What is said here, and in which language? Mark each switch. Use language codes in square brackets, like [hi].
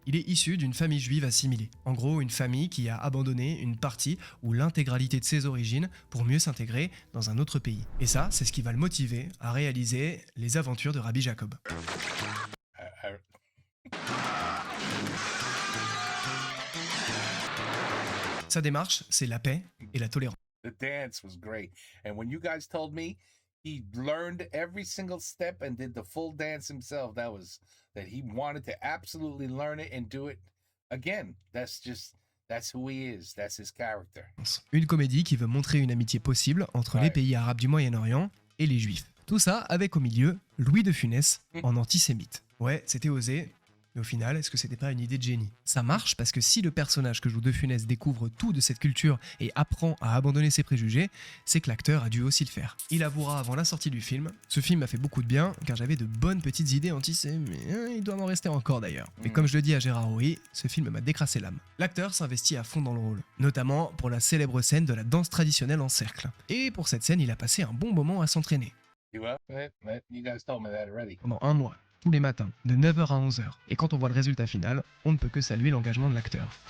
[fr] Il est issu d'une famille juive assimilée. En gros, une famille qui a abandonné une partie ou l'intégralité de ses origines pour mieux s'intégrer dans un autre pays. Et ça, c'est ce qui va le motiver à réaliser Les Aventures de Rabbi Jacob. Sa démarche, c'est la paix et la tolérance. [en] The dance was great. And when you guys told me he learned every single step and did the full dance himself, that he wanted to absolutely learn it and do it again. That's who he is. That's his character. [fr] Une comédie qui veut montrer une amitié possible entre les pays arabes du Moyen-Orient et les Juifs. Tout ça avec au milieu Louis de Funès en antisémite. Ouais, c'était osé. Mais au final, est-ce que c'était pas une idée de génie? Ça marche parce que si le personnage que joue De Funès découvre tout de cette culture et apprend à abandonner ses préjugés, c'est que l'acteur a dû aussi le faire. Il avouera avant la sortie du film, ce film m'a fait beaucoup de bien car j'avais de bonnes petites idées antisémites, mais il doit m'en rester encore d'ailleurs. Mais comme je le dis à Gérard Houry, ce film m'a décrassé l'âme. L'acteur s'investit à fond dans le rôle, notamment pour la célèbre scène de la danse traditionnelle en cercle. Et pour cette scène, il a passé un bon moment à s'entraîner. [en] You guys told me that already. [fr] Pendant un mois. Tous les matins, de 9h à 11h. Et quand on voit le résultat final, on ne peut que saluer l'engagement de l'acteur.